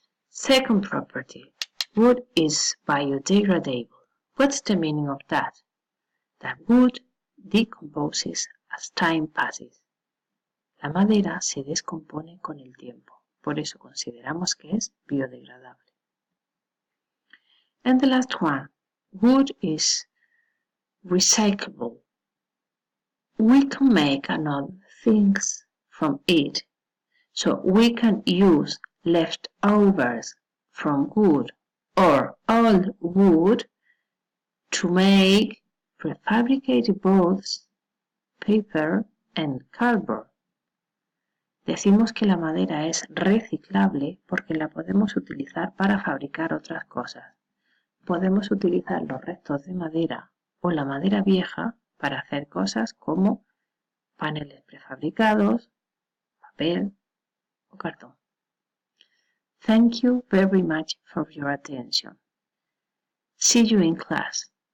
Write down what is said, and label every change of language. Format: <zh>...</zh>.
<en>Second property, wood is biodegradable. What's the meaning of that? That wood decomposes as time passes.</en> <es>La madera se descompone con el tiempo, por eso consideramos que es biodegradable.</es> <en>And the last one, wood is recyclable. We can make another things from it, so we can use leftovers from wood or old wood to make prefabricated boards, paper and cardboard.</en> <es>Decimos que la madera es reciclable porque la podemos utilizar para fabricar otras cosas. Podemos utilizar los restos de madera o la madera vieja para hacer cosas como paneles prefabricados, papel o cartón.</es> <en>Thank you very much for your attention. See you in class.</en>